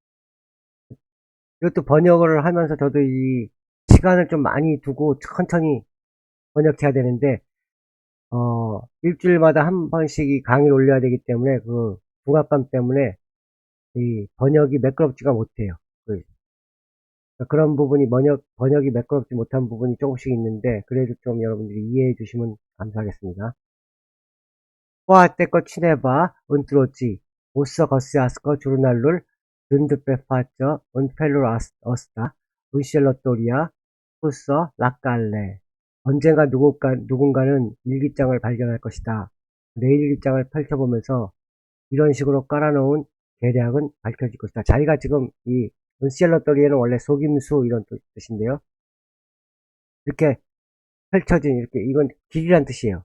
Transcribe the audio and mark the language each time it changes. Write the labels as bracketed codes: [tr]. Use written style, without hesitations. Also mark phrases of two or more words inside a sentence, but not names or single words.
[ko] 이것도 번역을 하면서 저도 이 시간을 좀 많이 두고 천천히 번역해야 되는데, 일주일마다 한 번씩 강의를 올려야 되기 때문에 그 중압감 때문에 이 번역이 매끄럽지가 못해요. 그런 부분이 번역이 매끄럽지 못한 부분이 조금씩 있는데, 그래도 좀 여러분들이 이해해 주시면 감사하겠습니다. [ro] Poate că cineva într-o zi o să găsească jurnalul dând pe față în felul ăsta înșelătoria pusă la cale. [ko] 언젠가 누군가는 일기장을 발견할 것이다. 내일 일기장을 펼쳐보면서 이런 식으로 깔아놓은 계략은 밝혀질 것이다. 자기가 지금 이 은셀러토리에는 원래 속임수 이런 뜻인데요. 이렇게 펼쳐진 이건 길이란 뜻이에요.